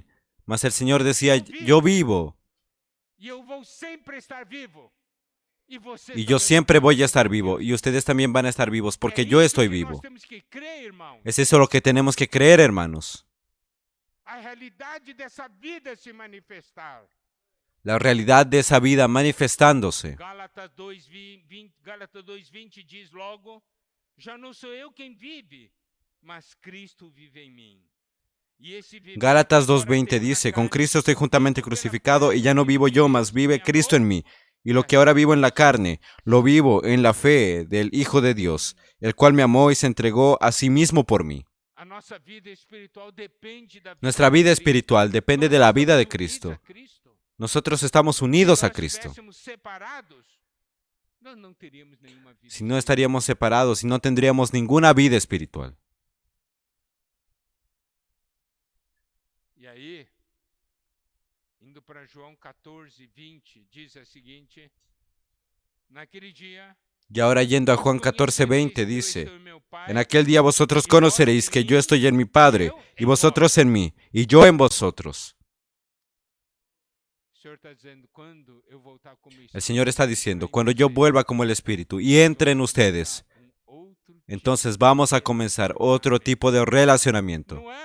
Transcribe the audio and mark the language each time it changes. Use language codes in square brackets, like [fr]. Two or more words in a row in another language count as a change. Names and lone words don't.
[es] Mas el Señor decía, yo vivo. Y yo siempre voy a estar vivo. Y ustedes también van a estar vivos porque yo estoy vivo. Es eso lo que tenemos que creer, hermanos. La realidad de esa vida manifestándose. [pt] Gálatas 2:20 diz logo, já não sou eu quem vive, mas Cristo vive em mim. [es] Gálatas 2:20 dice, con Cristo estoy juntamente crucificado y ya no vivo yo, mas vive Cristo en mí. Y lo que ahora vivo en la carne, lo vivo en la fe del Hijo de Dios, el cual me amó y se entregó a sí mismo por mí. Nuestra vida espiritual depende de la vida de Cristo. Nosotros estamos unidos a Cristo. Si no estaríamos separados y no tendríamos ninguna vida espiritual. Y ahí, [pt] indo para João 14:20, [es] dice el siguiente, [pt] naquele dia, [es] y ahora yendo a Juan 14:20 dice, en aquel día vosotros conoceréis que yo estoy en mi Padre, y vosotros en mí, y yo en vosotros. El Señor está diciendo, cuando yo vuelva como el Espíritu y entre en ustedes, entonces vamos a comenzar otro tipo de relacionamiento.